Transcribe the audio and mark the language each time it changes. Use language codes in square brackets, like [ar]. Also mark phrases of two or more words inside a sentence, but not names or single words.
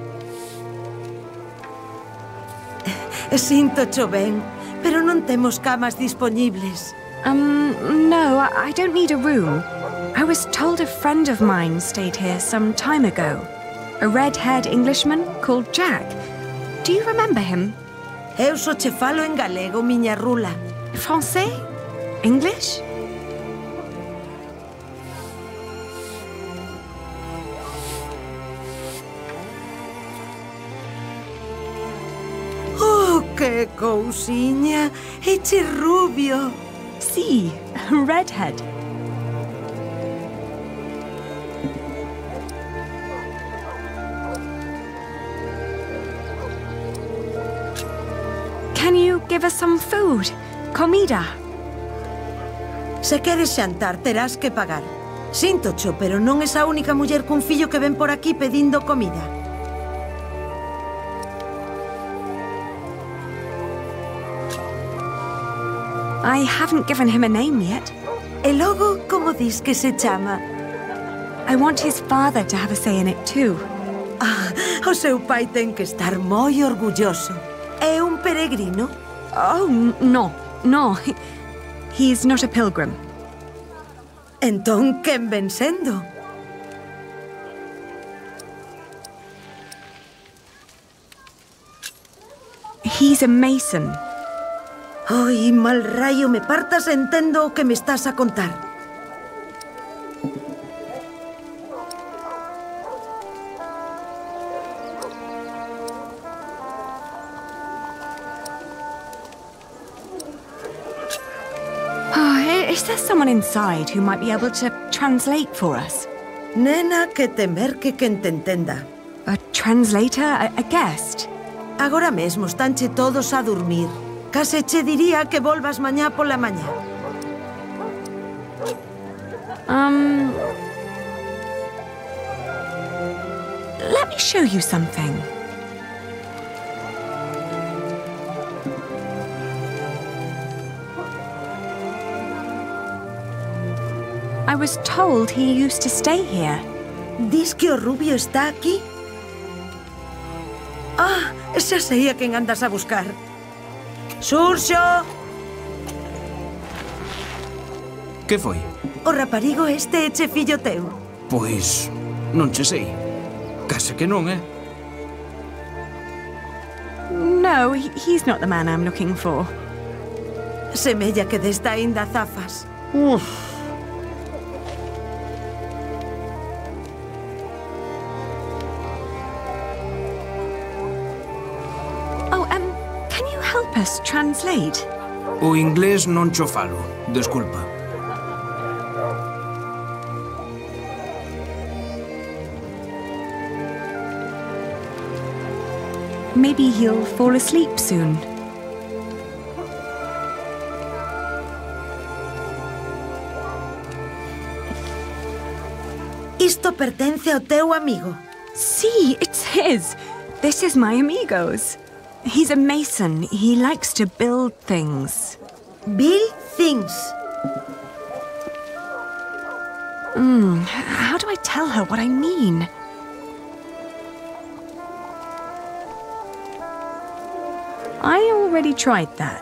[gl] Sinto ben, pero non temos camas dispoñibles. [en] No, I don't need a room. I was told a friend of mine stayed here some time ago. A red-haired Englishman called Jack. Do you remember him? [gl] Eu só che falo en galego, miña rula. [en] Francais? English? [gl] Que cousiña! Eche rubio! Sí, [en] redhead. Can you give us some food? [gl] Comida? Se queres xantar, terás que pagar. Síntocho, pero non es a única muller cun fillo que ven por aquí pedindo comida. [en] I haven't given him a name yet. [gl] E logo, como dis que se chama? [en] I want his father to have a say in it too. [gl] Ah, o seu pai ten que estar moi orgulloso. É un peregrino? [en] Oh, no. He's not a pilgrim. [gl] Entón, quen ven sendo? [en] He's a mason. [gl] Ai, mal raio, me partas entendo o que me estás a contar. [en] Is there someone inside who might be able to translate for us? [gl] Nena, que temer que quen te entenda. [en] A translator? A guest? [gl] Agora mesmo estanche todos a dormir. Case che diría que volvas mañá pola mañá. [en] Let me show you something. I was told he used to stay here. [gl] Dis que o rubio está aquí? Ah, xa sei a quen andas a buscar. Xurxo! Que foi? O raparigo este eche fillo teu. Pois, non che sei. Case que non, [en] No, he's not the man I'm looking for. [gl] Semella que desta aínda zafas. [en] Help us translate. [gl] O inglés non cho falo, desculpa. [en] Maybe he'll fall asleep soon. [gl] Isto pertence ao teu amigo. [en] See, it's his. This is my amigo's. He's a mason. He likes to build things. Build things? How do I tell her what I mean? I already tried that.